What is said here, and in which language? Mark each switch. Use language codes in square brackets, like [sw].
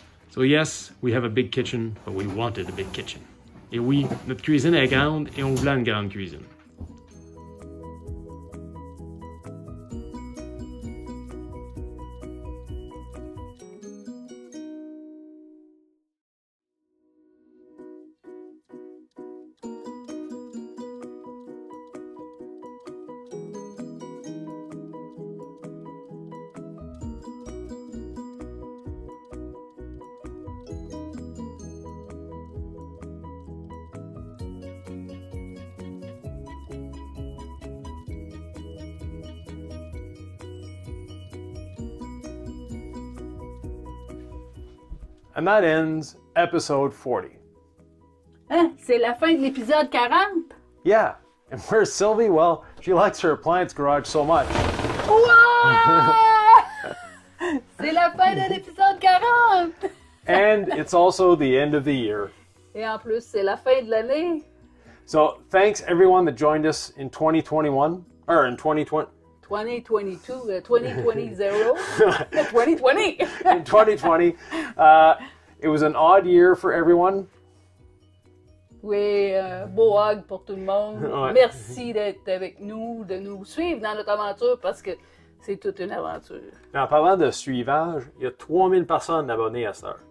[en] So yes, we have a big kitchen, but we wanted a big kitchen. [fr] Et oui, notre cuisine est grande et on voulait une grande cuisine. [en] And that ends episode 40. [fr] Hein? C'est la fin de l'épisode 40? [en] Yeah, and where's Sylvie? Well, she likes her appliance garage so much. [fr] Wow! C'est la fin de l'épisode 40! [en] And it's also the end of the year. [fr] Et en plus, c'est la fin de l'année. [en] So thanks everyone that joined us in 2021, or in 2020. 2022, 2020, 2020. In 2020. It was an odd year for everyone. [fr] Oui, beau hug pour tout le monde. Ouais. Merci d'être avec nous, de nous suivre dans notre aventure parce que c'est toute une aventure. En parlant de suivage, il y a 3000 personnes abonnées à cette heure.